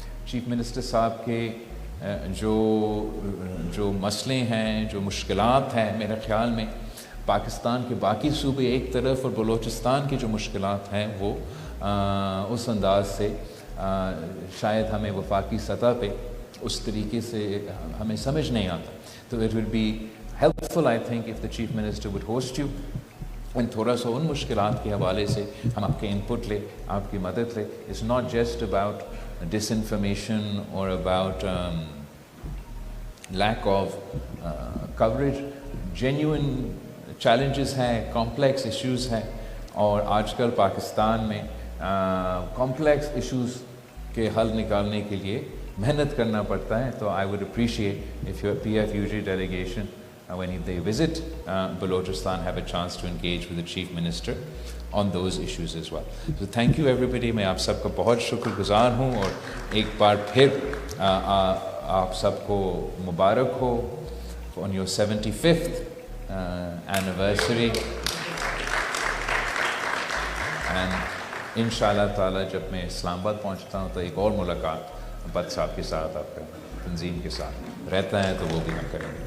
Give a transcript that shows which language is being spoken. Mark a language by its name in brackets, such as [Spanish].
[Urdu] Chief minister صاحب کے جو مسئلے ہیں, جو مشکلات ہیں, میرے خیال میں پاکستان کے باقی صوبے ایک طرف اور بلوچستان کی جو مشکلات ہیں وہ اس انداز سے شاید ہمیں وفاقی سطح پہ اس طریقے سے ہمیں سمجھ نہیں آتا. [English] تو it will be helpful I think if the Chief Minister would host you and [Urdu] تھوڑا سا ان مشکلات کے حوالے سے ہم آپ کے انپٹ لیں, آپ کی مدد لیں. [English] It's not just about disinformation or about lack of coverage. [Urdu] Genuine challenges ہیں, complex issues ہیں, اور آج کل پاکستان میں complex issues کے حل نکالنے کے لیے محنت کرنا پڑتا ہے. [English] تو I would appreciate if your PFUG delegation when they visit Balochistan have a chance to engage with the Chief Minister on those issues as well. So thank you everybody. [Urdu] میں آپ سب کا بہت شکر گزار ہوں, اور ایک بار پھر آپ سب کو مبارک ہو [English] on your 75th anniversary. [Urdu] and انشاءاللہ تعالی جب میں اسلام آباد پہنچتا ہوں تو ایک اور ملاقات بٹ صاحب کے ساتھ, آپ کا تنظیم کے ساتھ رہتا ہے, تو وہ بھی ہم کریں گے.